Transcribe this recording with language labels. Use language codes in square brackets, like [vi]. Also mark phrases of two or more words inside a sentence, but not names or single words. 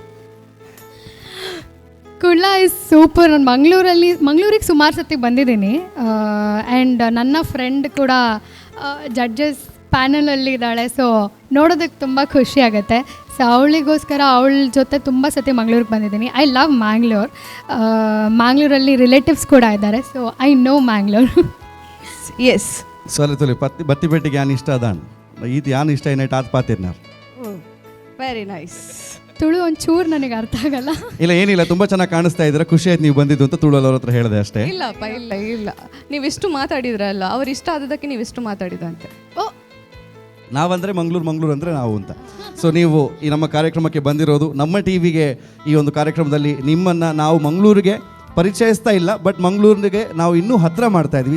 [en] is super. [kn] ನಾನು ಮಂಗಳೂರಿಗೆ ಸುಮಾರು ಸತಿ ಬಂದಿದ್ದೀನಿ. ಆ್ಯಂಡ್ ನನ್ನ ಫ್ರೆಂಡ್ ಕೂಡ [en] judges panelಲ್ಲಿ [kn] ಇದ್ದಾಳೆ. ಸೊ ನೋಡೋದಕ್ಕೆ ತುಂಬ ಖುಷಿ ಆಗುತ್ತೆ. ಸೊ ಅವಳಿಗೋಸ್ಕರ ಅವಳ ಜೊತೆ ತುಂಬ ಸತಿ ಮಂಗಳೂರಿಗೆ ಬಂದಿದ್ದೀನಿ. [en] I love [kn] ಮ್ಯಾಂಗ್ಳೂರಲ್ಲಿ ರಿಲೇಟಿವ್ಸ್ ಕೂಡ ಇದ್ದಾರೆ. [en] so I know Mangalore. ಎಸ್, [tcy] ಸೊಲೆ ಬತ್ತಿ ಬೆಟ್ಟಿಗೆ ಯಾನ್ ಇಷ್ಟ ಅದಾನ್ ಈತ್ ಯಾನ್ ಇಷ್ಟ ಏನೈಟ್ ಆತ್ ಪಾತಿರ್ನಾರ್. [en] very nice. [kn] ತುಳು ಒಂಚೂರು ನನಗೆ ಅರ್ಥ ಆಗಲ್ಲ. ಇಲ್ಲ ಏನಿಲ್ಲ, ತುಂಬ ಚೆನ್ನಾಗಿ ಕಾಣಿಸ್ತಾ ಇದ್ದೀರಾ, ಖುಷಿ ಆಯ್ತು ನೀವು ಬಂದಿದ್ದು ಅಂತ ತುಳುವಲ್ಲವ್ರ ಹತ್ರ ಹೇಳಿದೆ ಅಷ್ಟೇ. ಇಲ್ಲಪ್ಪ ಇಲ್ಲ ನೀವೆಷ್ಟು ಮಾತಾಡಿದ್ರಲ್ಲ, ಅವ್ರು ಇಷ್ಟ ಆದದಕ್ಕೆ ನೀವೆಷ್ಟು ಮಾತಾಡಿದಂತೆ. ಓ ನಾವಂದರೆ ಮಂಗಳೂರು ಅಂದರೆ ನಾವು ಅಂತ. ಸೊ ನೀವು ಈ ನಮ್ಮ ಕಾರ್ಯಕ್ರಮಕ್ಕೆ ಬಂದಿರೋದು, ನಮ್ಮ ಟಿ ವಿಗೆ ಈ ಒಂದು ಕಾರ್ಯಕ್ರಮದಲ್ಲಿ ನಿಮ್ಮನ್ನು ನಾವು ಮಂಗಳೂರಿಗೆ ಪರಿಚಯಿಸ್ತಾ ಇಲ್ಲ, ಬಟ್ ಮಂಗಳೂರಿಗೆ ನಾವು ಇನ್ನೂ ಹತ್ತಿರ ಮಾಡ್ತಾ ಇದ್ವಿ.